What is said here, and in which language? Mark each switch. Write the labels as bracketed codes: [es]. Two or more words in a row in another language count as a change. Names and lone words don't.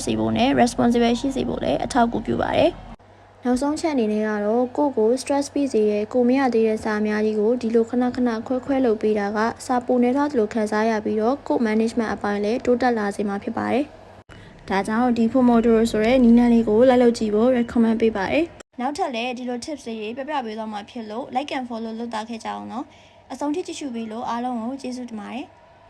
[my] စေဖို့နဲ့ responsible ရှိစေဖို့လည်းအထောက်အကူပြုပါတယ်နောက်ဆုံးချက်အနေနဲ့ကတော့ကို stress ပြီးစေရဲ့ကိုမရသေးတဲ့စာအများကြီးကိုဒီလိုခဏခွဲလုပ်ပေးတာကစာပိုနေထားသလိုခံစားရပြီးတော့ကို management အပိုင်းလည်းတိုးတက်လာစေမှာဖြစ်ပါတယ်။ဒါကြောင့်ဒီ Pomodoro ဆိုတဲ့နည်းလမ်းလေးကိုလိုက်လုပ်ကြည့်ဖို့ recommend ပေးပါတယ်။နောက်ထပ်လည်းဒီလို tips တွေပြပြပေးသွားမှာဖြစ်လို့ [en] like and follow [my] လုပ်တာခဲ့ကြအောင်နော်။အဆုံးထိကြည့်ရှုပေးလို့အားလုံးကိုကျေးဇူးတင်ပါတယ်။